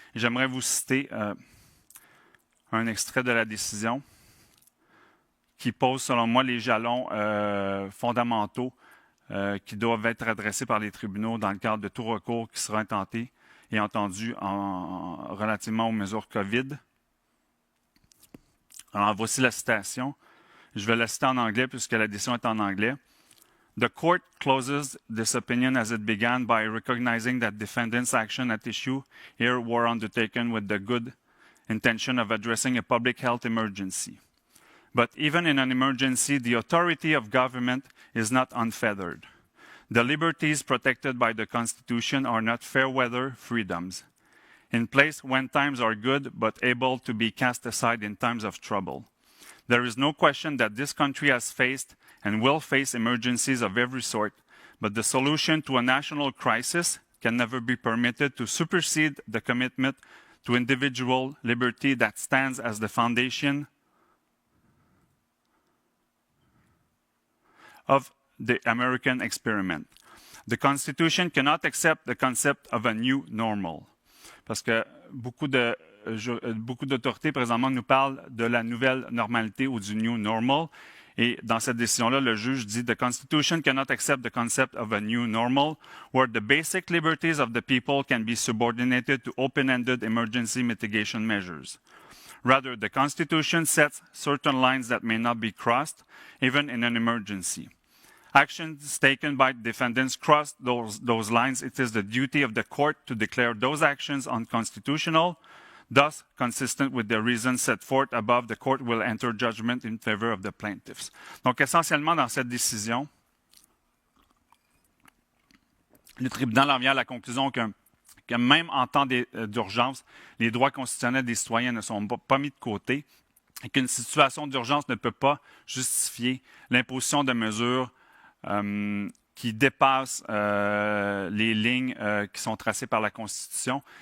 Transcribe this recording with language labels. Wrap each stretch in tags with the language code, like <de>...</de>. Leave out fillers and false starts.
<fr>Et j'aimerais vous citer un extrait de la décision qui pose, selon moi, les jalons fondamentaux qui doivent être adressés par les tribunaux dans le cadre de tout recours qui sera intenté et entendu relativement aux mesures COVID. Alors, voici la citation. Je vais la citer en anglais puisque la décision est en anglais.</fr> <en>The court closes this opinion as it began by recognizing that defendants' action at issue here were undertaken with the good intention of addressing a public health emergency. But even in an emergency, the authority of government is not unfettered. The liberties protected by the Constitution are not fair-weather freedoms, in place when times are good but able to be cast aside in times of trouble. There is no question that this country has faced and will face emergencies of every sort, but the solution to a national crisis can never be permitted to supersede the commitment to individual liberty that stands as the foundation of the American experiment. The Constitution cannot accept the concept of a new normal.</en> <fr>Parce que beaucoup d'autorités présentement nous parlent de la nouvelle normalité ou du</fr> <en>new normal.</en> <fr>Et dans cette décision-là, le juge dit</fr> <en>« The Constitution cannot accept the concept of a new normal where the basic liberties of the people can be subordinated to open-ended emergency mitigation measures. Rather, the Constitution sets certain lines that may not be crossed, even in an emergency. Actions taken by defendants cross those lines. It is the duty of the court to declare those actions unconstitutional. Thus, consistent with the reasons set forth above, the court will enter judgment in favor of the plaintiffs.</en> <fr>Donc, essentiellement, dans cette décision, le tribunal en vient à la conclusion que même en temps d'urgence, les droits constitutionnels des citoyens ne sont pas mis de côté et qu'une situation d'urgence ne peut pas justifier l'imposition de mesures qui dépassent les lignes qui sont tracées par la Constitution.</fr>